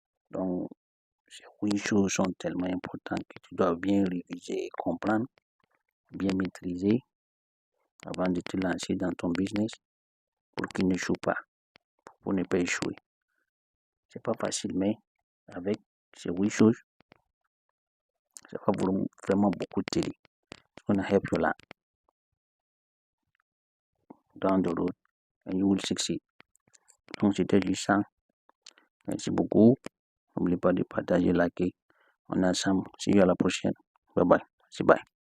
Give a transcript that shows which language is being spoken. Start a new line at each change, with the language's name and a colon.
French: Donc, ces 8 choses sont tellement importantes que tu dois bien réviser et comprendre, bien maîtriser avant de te lancer dans ton business pour qu'il n'échoue pas, pour ne pas échouer. C'est pas facile, mais avec ces 8 choses, ça va vraiment beaucoup t'aider.
English: It's gonna help you a lot down the road and you will succeed.
French: Donc, c'était juste ça. Merci beaucoup. N'oubliez pas de partager, liker. On est ensemble.
English: See you
French: à la prochaine. Bye bye. C'est bye.